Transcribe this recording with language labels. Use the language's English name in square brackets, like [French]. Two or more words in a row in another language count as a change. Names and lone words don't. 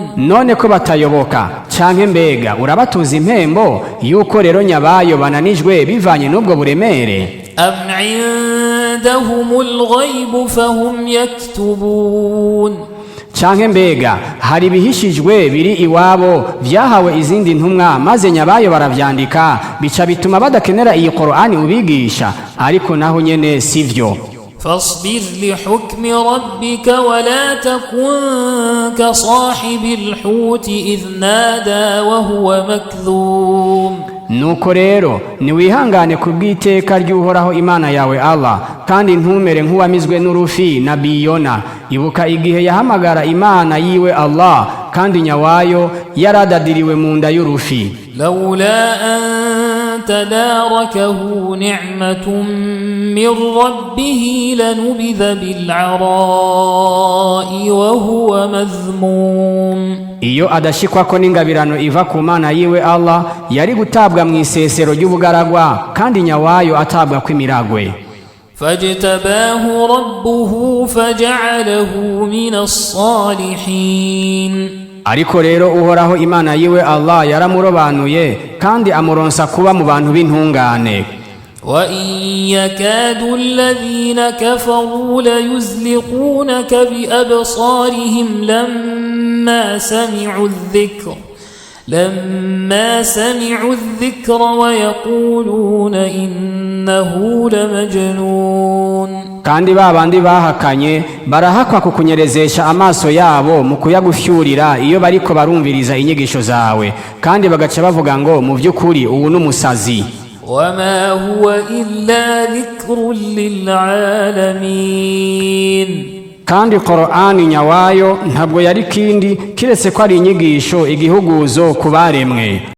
[Rundi] none ko batayoboka canke mbega urabatuza impembo yuko rero nyabayo bananijwe bivanye n'ubwo buremere [Arabic] أم عندهم الغيب فهم يكتبون [Rundi] canke mbega hari ibihishijwe biri iwabo vyahawe izindi ntumwa maze nyabayo baravyandika bica bituma badakenera iyi Qur'ani ubigisha ariko naho nyene sivyo [Arabic] فاصبر لحكم ربك ولا تكن كصاحب الحوت إذ نادى وهو مكذوم [Rundi] nuko rero niwihangane kubw'iteka ry'uhoraho imana yawe Allah kandi ntumere nk'uwamizwe n'urufi na biyona ibuka igihe yahamagara imana yiwe Allah kandi nyawayo yaradadiriwe mu nda y'urufi [Arabic] لولا أن تداركه نعمة من ربه لنبذ بالعراء وهو مذموم [Rundi] iyo adashikwako n'ingabirano iva ku mana yiwe Allah yari gutabwa mu isesero ry'ubugaragwa kandi nyawayo atabwa kw'imiragwe [Arabic] فاجتباه ربه فجعله من الصالحين [Rundi] ariko rero uhoraho imana yiwe Allah yaramurobanuye kandi amuronsa kuba mu bantu b'intungane [Arabic] وإن يكاد الذين كفروا ليزلقونك بأبصارهم لما سمعوا الذكر ويقولون إنه لمجنون [Rundi] kandi babandi bahakanye barahakwa kukunyerezesha amaso yabo mu kuyagufyurira iyo bariko barumviriza inyigisho zawe kandi bagaca bavuga ngo mu by'ukuri ubu n'umusazi [Arabic] وما هو إلا ذكر للعالمين [Rundi] kandi Qur'ani nyawayo ntabwo yari kindi kiretse ko ari inyigisho igihuguzo ku baremwe